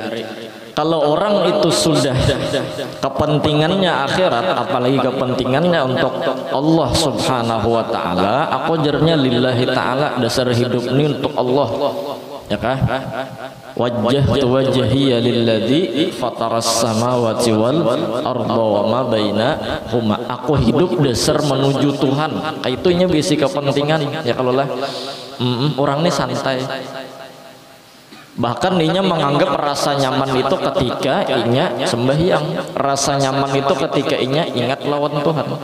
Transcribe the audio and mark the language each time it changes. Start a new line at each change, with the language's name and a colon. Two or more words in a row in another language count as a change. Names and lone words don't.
Banjar: Kalau orang itu sudah kepentingannya akhirat, apalagi kepentingannya untuk Allah
Arabic: سبحانه وتعالى,
Banjar: aku jarnya
Arabic: لله تعالى,
Banjar: dasar hidup ini untuk Allah, ya kah?
Arabic: وجهت وجهي للذي فطر السماوات والأرض وما بينهما.
Banjar: Aku hidup dasar menuju Tuhan. Itunya bisi kepentingan, ya kalau lah. Orang ini santai. Bahkan inya menganggap rasa nyaman itu ketika inya sembahyang, rasa nyaman itu ketika inya ingat lawan Tuhan.